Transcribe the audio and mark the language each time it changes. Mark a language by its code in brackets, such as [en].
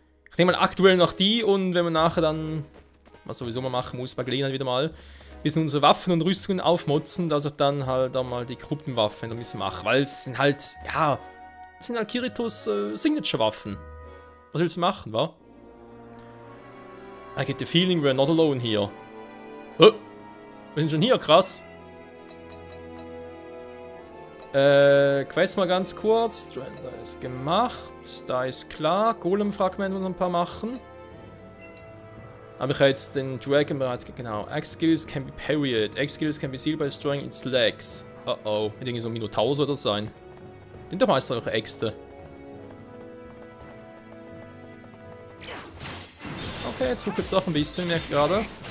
[de] Ich nehme mal aktuell noch die und wenn wir nachher dann, was sowieso mal machen muss, bei Gelegenheit wieder mal, ein bisschen unsere Waffen und Rüstungen aufmotzen, dass ich dann halt auch mal die Gruppenwaffen ein bisschen mache, weil es sind halt, ja, es sind halt Kiritos Signature-Waffen. Was willst du machen, wa? [en] I get the feeling we're not alone here. [de] Oh, wir sind schon hier, krass. Quest mal ganz kurz. Da ist gemacht. Da ist klar. Golem-Fragment muss noch ein paar machen. Aber ich habe jetzt den Dragon bereits. [en] Genau. X-Skills can be parried. X-Skills can be sealed by destroying its legs. Oh oh. [de] Wird irgendwie so Minotaur oder sein. Sind doch meistens auch Äxte. Okay, jetzt ruckelt es doch ein bisschen, merke ich gerade.